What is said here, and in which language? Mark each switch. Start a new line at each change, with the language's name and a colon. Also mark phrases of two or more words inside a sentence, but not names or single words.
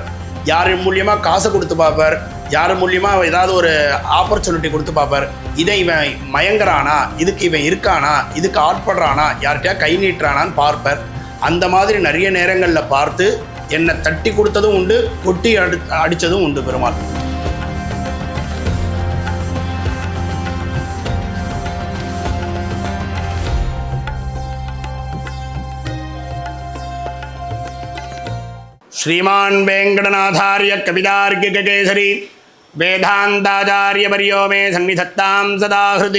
Tamil: யார் மூலியமாக காசை கொடுத்து பார்ப்பார், யார் மூலியமாக ஏதாவது ஒரு ஆப்பர்ச்சுனிட்டி கொடுத்து பார்ப்பார். இதை இவன் மயங்குறானா, இதுக்கு இவன் இருக்கானா, இதுக்கு ஆட்படுறானா, யார்கிட்டயா கை நீட்டுறானான்னு பார்ப்பார். அந்த மாதிரி நிறைய நேரங்களில் பார்த்து என்னை தட்டி கொடுத்ததும் உண்டு, கொட்டி அடித்ததும் உண்டு பெருமாள்.
Sanskrit: श्रीमान् वेंकटनाथार्य कवितार्किककेसरी वेदान्ताचार्यवर्यो मे सन्निधत्तां सदा हृदि।